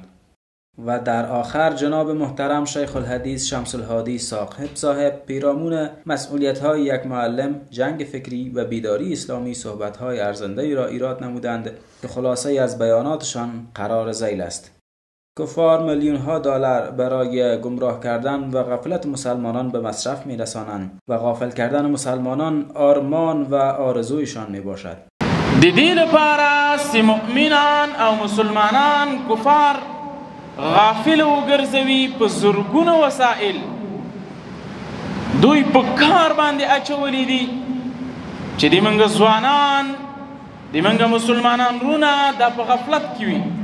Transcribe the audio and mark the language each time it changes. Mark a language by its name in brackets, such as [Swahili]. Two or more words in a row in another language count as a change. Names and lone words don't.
[Persian] و در آخر جناب محترم شیخ الحدیث شمس الهادی صاحب پیرامون مسئولیت‌های یک معلم، جنگ فکری و بیداری اسلامی صحبت‌های ارزنده‌ای را ایراد نمودند که خلاصه از بیاناتشان قرار ذیل است. کفار میلیون‌ها دلار برای گمراه کردن و غفلت مسلمانان به مصرف می‌رسانند و غافل کردن مسلمانان آرمان و آرزویشان میباشد. [Pashto] د دې لپاره چې مؤمنان او مسلمانان کفار غافل وګرځوي په زرګونو وسایل دوی په کار باندې اچولي دي چې د منګه ځوانان د منګه مسلمانان رونه د په غفلت کې وي